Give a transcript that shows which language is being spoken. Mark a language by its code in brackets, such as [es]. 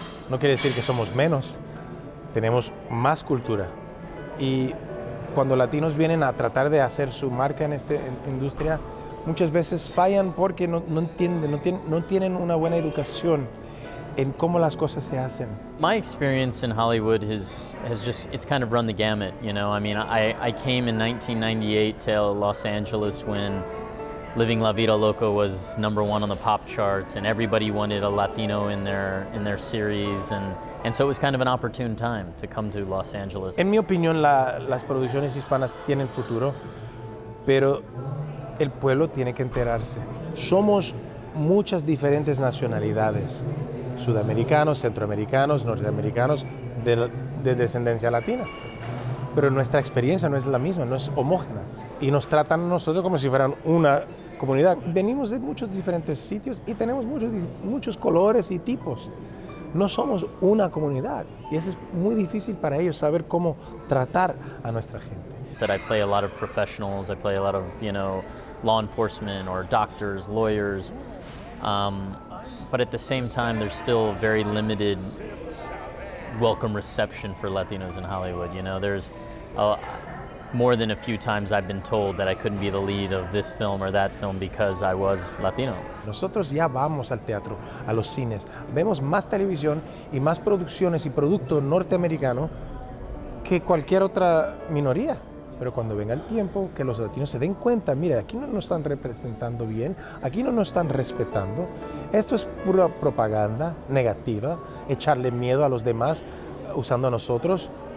[es] No quiere decir que somos menos, tenemos más cultura. Y cuando latinos vienen a tratar de hacer su marca en esta industria, muchas veces fallan porque no entienden, no tienen una buena educación en cómo las cosas se hacen. [en] My experience in Hollywood it's kind of run the gamut, you know. I mean, I came in 1998 to Los Angeles when Living La Vida Loca was #1 on the pop charts, and everybody wanted a Latino in their series, and so it was kind of an opportune time to come to Los Angeles. [es] En mi opinión, las producciones hispanas tienen futuro, pero el pueblo tiene que enterarse. Somos muchas diferentes nacionalidades, sudamericanos, centroamericanos, norteamericanos, de descendencia latina, pero nuestra experiencia no es la misma, no es homógena, y nos tratan a nosotros como si fueran una comunidad. Venimos de muchos diferentes sitios y tenemos muchos colores y tipos. No somos una comunidad y eso es muy difícil para ellos saber cómo tratar a nuestra gente. [en] That I play a lot of professionals, I play a lot of, law enforcement or doctors, lawyers, but at the same time there's still very limited welcome reception for Latinos in Hollywood. There's more than a few times I've been told that I couldn't be the lead of this film or that film because I was Latino. [es] Nosotros ya vamos al teatro, a los cines, vemos más televisión y más producciones y producto norteamericano que cualquier otra minoría. Pero cuando venga el tiempo, que los latinos se den cuenta, mira, aquí no nos están representando bien, aquí no nos están respetando, esto es pura propaganda negativa, echarle miedo a los demás usando a nosotros.